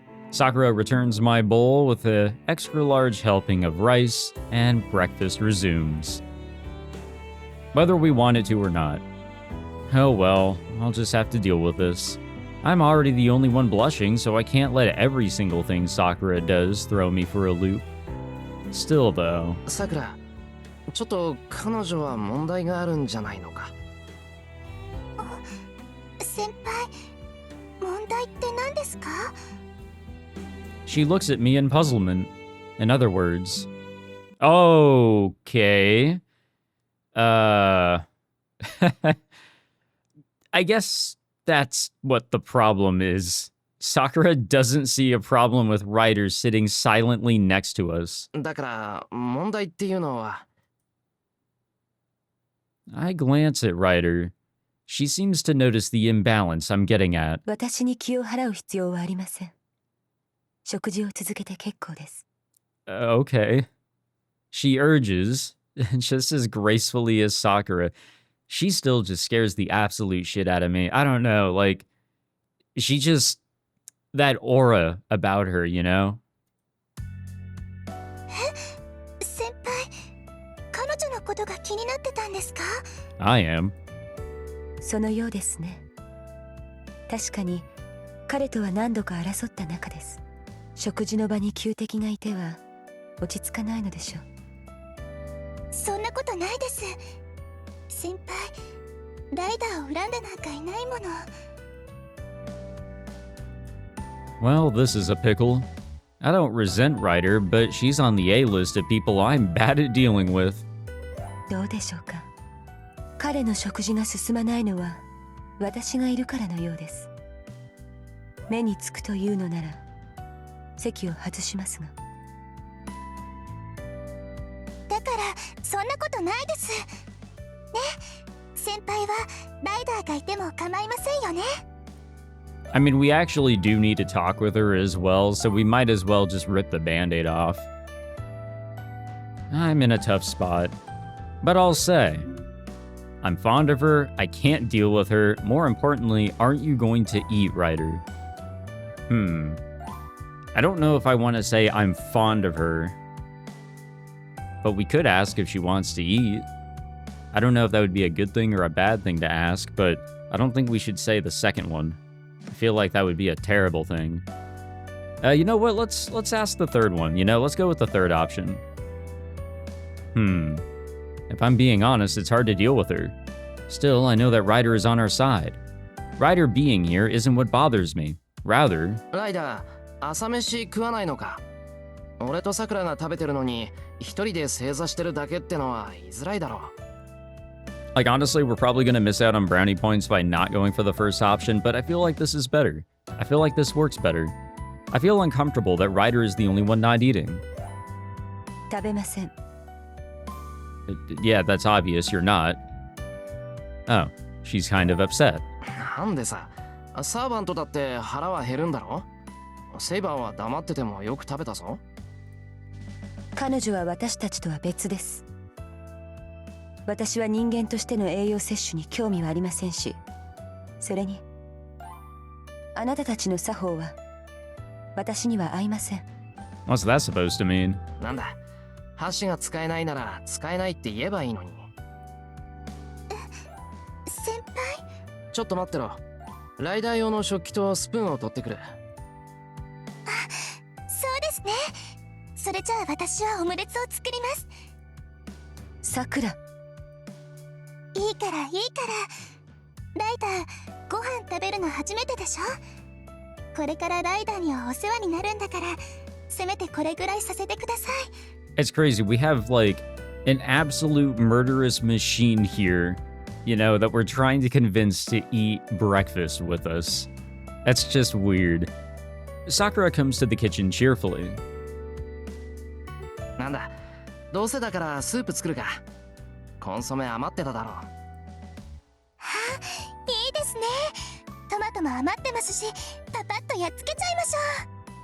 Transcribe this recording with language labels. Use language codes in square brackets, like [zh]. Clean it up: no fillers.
[en] Sakura returns my bowl with an extra large helping of rice, and breakfast resumes. Whether we want it to or not. Oh well, I'll just have to deal with this. I'm already the only one blushing, so I can't let every single thing Sakura does throw me for a loop. Still though... [ja] Sakura, ちょっと彼女は問題があるんじゃないのか? 先輩、問題って何ですか? [en] She looks at me in puzzlement. In other words, okay. I guess that's what the problem is. Sakura doesn't see a problem with Rider sitting silently next to us. [ja] だから問題っていうのは... [en] I glance at Rider. She seems to notice the imbalance I'm getting at. [ja] 私に気を払う必要はありません。食事を続けて結構です。 [en] Okay. She urges, just as gracefully as Sakura. She still just scares the absolute shit out of me. I don't know, like, she just... that aura about her, you know? [ja] 先輩、彼女のことが気になってたんですか? [en] I am. [ja] そのようですね。確かに、彼とは何度か争った仲です。食事の場に旧敵がいては落ち着かないのでしょう。そんなことないです。先輩、ライダーを恨んでなんかいないもの。 [en] Well, this is a pickle. I don't resent Rider, but she's on the A list of people I'm bad at dealing with. [ja] どうでしょうか。彼の食事が進まないのは私がいるからのようです。目につくというのなら席を外しますが。だからそんなことないです。ね、先輩はライダーがいても構いませんよね。 [en] I mean, we actually do need to talk with her as well, so we might as well just rip the band-aid off. I'm in a tough spot. But I'll say, I'm fond of her, I can't deal with her, more importantly, aren't you going to eat, Rider? I don't know if I want to say I'm fond of her, but we could ask if she wants to eat. I don't know if that would be a good thing or a bad thing to ask, but I don't think we should say the second one. I feel like that would be a terrible thing. You know what? Let's ask the third one. You know, let's go with the third option. If I'm being honest, it's hard to deal with her. Still, I know that Ryder is on our side. Ryder being here isn't what bothers me. Rather... [ja] Ryder, 朝飯食わないのか?俺とさくらが食べてるのに一人で正座してるだけってのは言いづらいだろう。 [en] Like, honestly, we're probably gonna miss out on brownie points by not going for the first option, but I feel like this is better. I feel like this works better. I feel uncomfortable that Ryder is the only one not eating. [ja] 食べません。 [en] Yeah, that's obvious, you're not. Oh, she's kind of upset. [ja] なんでさ、サーバントだって腹は減るんだろ? セイバーは黙っててもよく食べたぞ。彼女は私たちとは別です。私は人間としての栄養摂取に興味はありませんし、それにあなたたちの作法は私には合いません。 [en] What's that supposed to mean? [ja] なんだ、箸が使えないなら使えないって言えばいいのに。先輩、ちょっと待ってろ。ライダー用の食器とスプーンを取ってくる。そうですね。それじゃあ私はオムレツを作ります。さくら。いいからいいから。ライダー、ご飯食べるの初めてでしょ。これからライダーにはお世話になるんだから、せめてこれぐらいさせてください。 [en] It's crazy. We have, like, an absolute murderous machine here, you know, that we're trying to convince to eat breakfast with us. That's just weird. Sakura comes to the kitchen cheerfully. [ja] なんだ、どうせだからスープ作るか。コンソメ余ってただろう。はあ、いいですね。トマトも余ってますし、パパッとやっつけちゃいましょう。